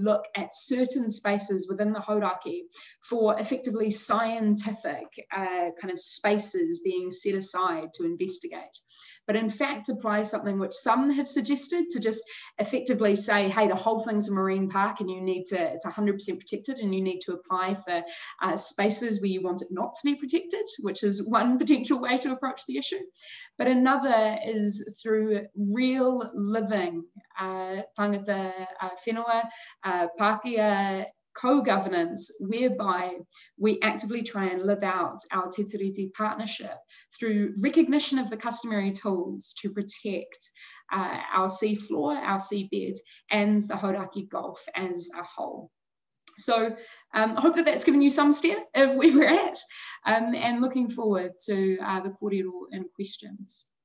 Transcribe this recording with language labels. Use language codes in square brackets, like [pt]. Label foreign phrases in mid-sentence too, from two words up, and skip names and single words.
[en] look at certain spaces within the Hauraki for effectively scientific kind of spaces being set aside to investigate, but in fact apply something which some have suggested to just effectively say, hey, the whole thing's a marine park and you need to, it's 100% protected, and you need to apply for spaces where you want it not to be protected, which is one potential way to approach the issue. But another is through real living [mi] tangata whenua, [en] Pākehā co-governance, whereby we actively try and live out our Te Tiriti partnership through recognition of the customary tools to protect our sea floor, our seabeds, and the Hauraki Gulf as a whole. So I hope that that's given you some steer of where we're at, and looking forward to the kōrero and questions.